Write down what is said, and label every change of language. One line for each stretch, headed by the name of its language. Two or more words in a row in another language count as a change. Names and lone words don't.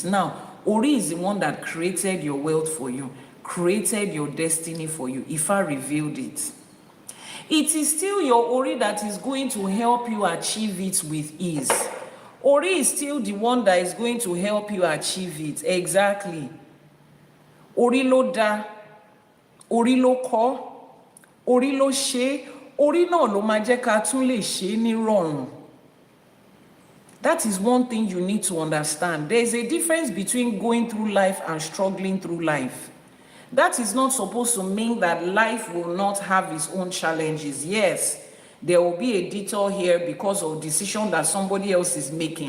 English: Now, Ori is the one that created your wealth for you, created your destiny for you. Ifá revealed it. It is still your Ori that is going to help you achieve it with ease. Ori is still the one that is going to help you achieve it. Exactly.
Yoruba: Ori lo da, Ori lo ko, Ori lo she, Ori náà ló máa jẹ́ ká tún lè ṣe ní rọrùn.
English: That is one thing you need to understand. There is a difference between going through life and struggling through life. That is not supposed to mean that life will not have its own challenges. Yes, there will be a detour here because of decision that somebody else is making.